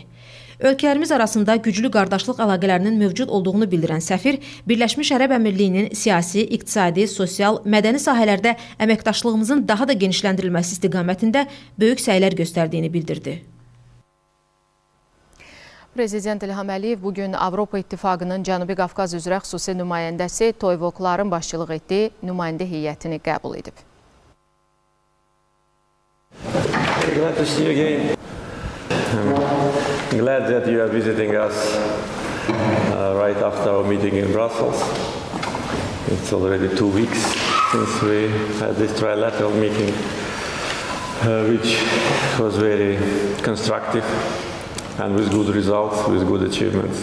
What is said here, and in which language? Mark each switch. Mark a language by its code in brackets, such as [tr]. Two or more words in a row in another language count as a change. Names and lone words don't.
[az] Ölkələrimiz arasında güclü qardaşlıq əlaqələrinin mövcud olduğunu bildirən səfir, Birləşmiş Ərəb Əmirliyinin siyasi, iqtisadi, sosial, mədəni sahələrdə əməkdaşlığımızın daha da genişləndirilməsi istiqamətində böyük səylər göstərdiyini bildirdi. Prezident İlham Əliyev bugün Avropa İttifaqının Cənubi Qafqaz üzrə xüsusi nümayəndəsi Toyvokların başçılıq etdiyi nümayəndə heyətini qəbul edib. [en] I'm glad that you are visiting us right after our meeting in Brussels. It's already 2 weeks since we had this trilateral meeting, which was very constructive and with good results, with good achievements.